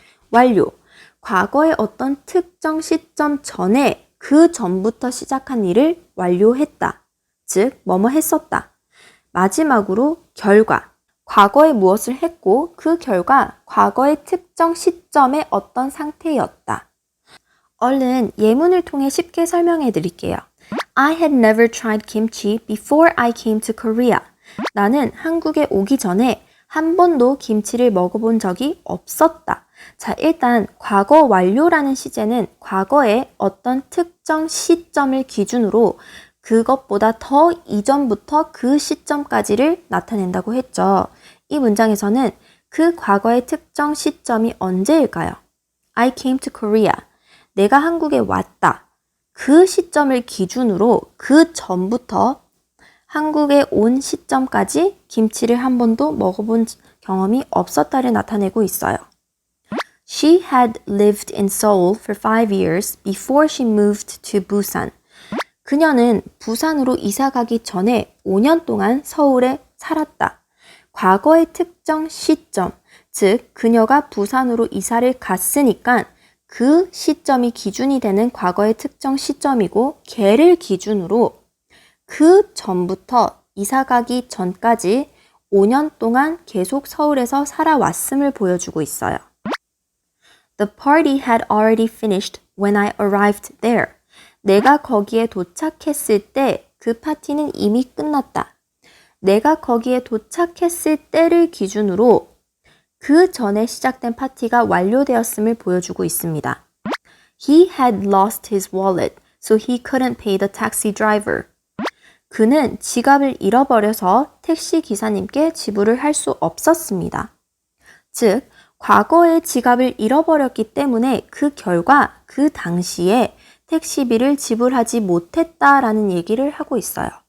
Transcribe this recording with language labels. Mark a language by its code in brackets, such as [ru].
[ko] 완료, 과거의 어떤 특정 시점 전에 그 전부터 시작한 일을 완료했다. 즉, 뭐뭐 했었다. 마지막으로 결과, 과거에 무엇을 했고 그 결과 과거의 특정 시점의 어떤 상태였다. 얼른 예문을 통해 쉽게 설명해 드릴게요. [en] I had never tried kimchi before I came to Korea. [ko] 나는 한국에 오기 전에 한 번도 김치를 먹어본 적이 없었다. 자, 일단 과거 완료라는 시제는 과거의 어떤 특정 시점을 기준으로 그것보다 더 이전부터 그 시점까지를 나타낸다고 했죠. 이 문장에서는 그 과거의 특정 시점이 언제일까요? [en] I came to Korea. [ko] 내가 한국에 왔다. 그 시점을 기준으로 그 전부터 한국에 온 시점까지 김치를 한 번도 먹어본 경험이 없었다를 나타내고 있어요. [en] She had lived in Seoul for 5 years before she moved to Busan. [ko] 그녀는 부산으로 이사 가기 전에 5년 동안 서울에 살았다. 과거의 특정 시점, 즉 그녀가 부산으로 이사를 갔으니까 그 시점이 기준이 되는 과거의 특정 시점이고 걔를 기준으로 그 전부터 이사 가기 전까지 5년 동안 계속 서울에서 살아왔음을 보여주고 있어요. [en] The party had already finished when I arrived there. [ko] 내가 거기에 도착했을 때 그 파티는 이미 끝났다. 내가 거기에 도착했을 때를 기준으로 그 전에 시작된 파티가 완료되었음을 보여주고 있습니다. [en] He had lost his wallet, so he couldn't pay the taxi driver. [ko] 그는 지갑을 잃어버려서 택시 기사님께 지불을 할 수 없었습니다. 즉, 과거에 지갑을 잃어버렸기 때문에 그 결과 그 당시에 택시비를 지불하지 못했다라는 얘기를 하고 있어요.